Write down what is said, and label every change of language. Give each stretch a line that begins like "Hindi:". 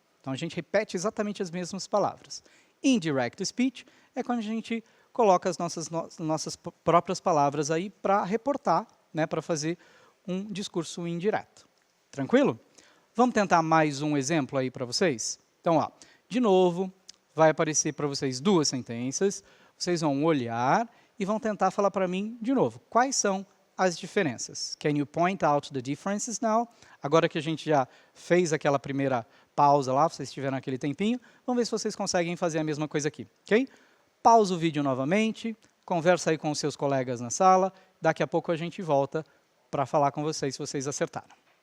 Portuguese: Então, a gente repete exatamente as mesmas palavras. Indirect speech é quando a gente coloca as nossas próprias palavras aí para reportar, né, para fazer um discurso indireto. Tranquilo? Vamos tentar mais um exemplo aí para vocês? Então, ó, de novo, vai aparecer para vocês duas sentenças, vocês vão olhar e vão tentar falar para mim de novo. Quais são as diferenças?
English: Can you point out the differences now?
Portuguese: Agora que a gente já fez aquela primeira pausa lá, vocês tiveram aquele tempinho, vamos ver se vocês conseguem fazer a mesma coisa aqui, ok? Pausa o vídeo novamente, conversa aí com os seus colegas na sala, daqui a pouco a gente volta para falar com vocês se vocês acertaram.